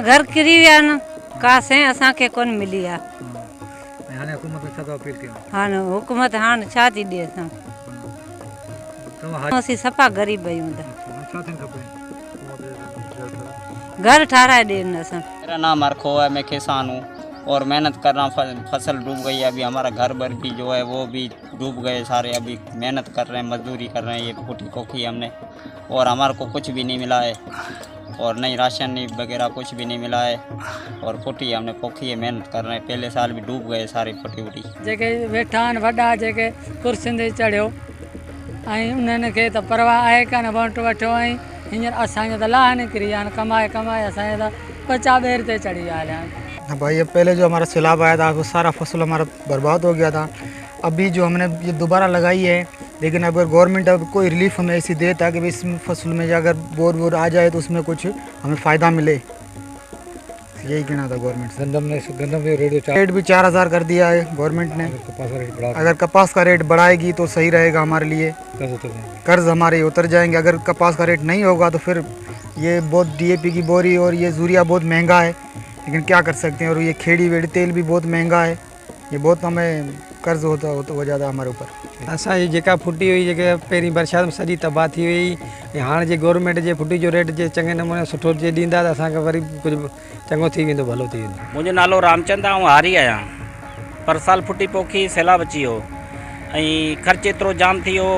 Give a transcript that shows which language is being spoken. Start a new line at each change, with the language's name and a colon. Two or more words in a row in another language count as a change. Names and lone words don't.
Sindhi: घर किरी विया आहिनि, का शइ असांखे कोन मिली आहे। हाणे हुकूमत छा थो अपील कयूं? हाणे हुकूमत हाणे छा थी ॾिए असां? असीं सफ़ा ग़रीब आहियूं त घर ठाराए ॾियनि असां।
Hindi: मेरा नाम अरखो है, मैं किसान हूँ और मेहनत कर रहा हूँ। फसल डूब गई है, अभी हमारा घर भर भी जो है वो भी डूब गए सारे। अभी मेहनत कर रहे हैं, मजदूरी कर रहे हैं। ये फूटी पोखी हमने और हमारे को कुछ भी नहीं मिला है और नहीं राशन नहीं वगैरह कुछ भी नहीं मिला है। और फुटी हमने पोखी है, मेहनत कर रहे हैं। पहले साल भी डूब गए सारी फुटी वुटी।
Sindhi: जेके वेठा आहिनि वॾा, जेके कुर्सियुनि ते चढ़ियो ऐं उन्हनि खे त परवाह आहे कान, वोट वठो ऐं हींअर असांजो त लाह निकिरी विया आहिनि। कमाए असांजे त बचा ॿेर ते चढ़ी विया आहिनि।
Hindi: भाई ये पहले जो हमारा सैलाब आया था वो सारा फसल हमारा बर्बाद हो गया था। अभी जो हमने ये दोबारा लगाई है, लेकिन अगर गवर्नमेंट अब कोई रिलीफ हमें ऐसी दे ताकि इस फसल में अगर बोर आ जाए तो उसमें कुछ हमें फ़ायदा मिले, यही कहना था गवर्नमेंट से। गंदम रेट भी 4000 कर दिया है गवर्नमेंट ने। अगर कपास का रेट बढ़ाएगी तो सही रहेगा हमारे लिए, कर्ज हमारे उतर जाएंगे। अगर कपास का रेट नहीं होगा तो फिर ये बहुत DAP की बोरी और ये यूरिया बहुत महंगा है, लेकिन क्या कर सकते हैं। और ये खेड़ी वेड़ी तेल भी बहुत महंगा है। ये बहुत हमें कर्ज होता हो ज़्यादा हमारे ऊपर।
Sindhi: असांजी जेका फुटी हुई, जेके पहिरीं बरसाति में सॼी तबाह थी वई। हाणे जे गवर्नमेंट जे फुटी जो रेट जे चङे नमूने सुठो जे ॾींदा त असांखे वरी कुझु चङो थी वेंदो, भलो थी वेंदो। मुंहिंजो नालो रामचंद आहे, आउं हारी आहियां। पर साल फुटी पोखी सैलाब अची वियो ऐं ख़र्च एतिरो जाम थी वियो।